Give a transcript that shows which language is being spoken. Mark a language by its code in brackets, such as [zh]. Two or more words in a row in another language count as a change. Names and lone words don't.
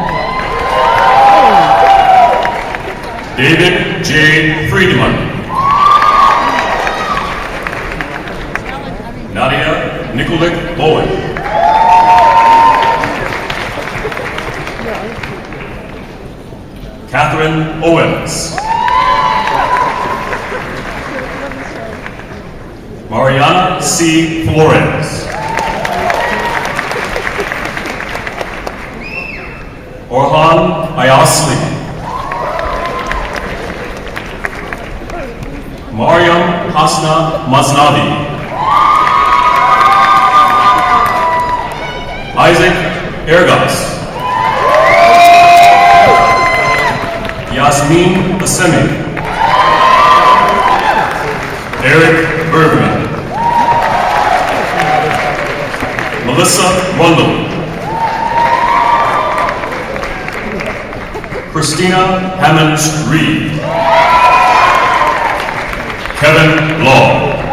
[en] David J. Friedman. Nadia Nikolic Bowen. Catherine Owens. Mariana C. Flores. Orhan Ayasli. Mariam Hasna Maznavi. Isaac Ergas. Yasmin Assemi. Eric Bergman. Melissa Rundle. Christina Hammonds Reed. Kevin Law.